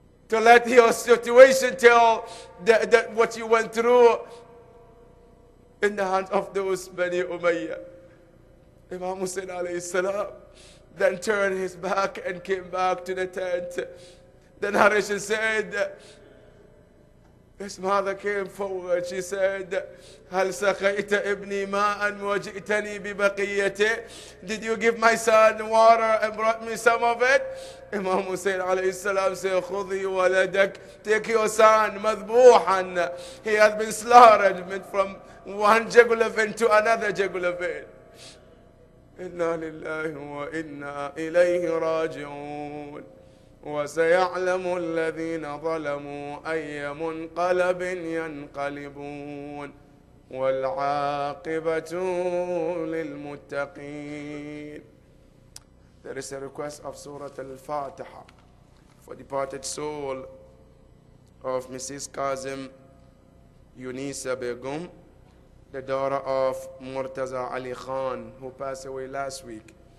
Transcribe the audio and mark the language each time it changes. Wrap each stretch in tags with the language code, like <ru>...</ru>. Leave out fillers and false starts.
<en>To let your situation tell what you went through in the hands of those Bani Umayyah. Imam Hussein alayhi salam then turned his back and came back to the tent. Then Aisha said, his mother came forward. She said,</en> <ar>هل سقيت ابني ماء وجئتني ببقيته?</ar> <en>Did you give my son water and brought me some of it? Imam Hussein alayhi salam said,</en> <ar>خذي ولدك,</ar> <en>take your son,</en> <ar>مذبوحا.</ar> <en>He has been slaughtered from one jugular vein to another jugular vein.</en> <ar>إنا لله وإنا إليه راجعون وسيعلم الذين ظلموا أي منقلب ينقلبون والعاقبة للمتقين.</ar> <en>There is a request of Surah Al-Fatiha for departed soul of Mrs. Kazim Yunisa Begum, the daughter of Murtaza Ali Khan, who passed away last week.</en>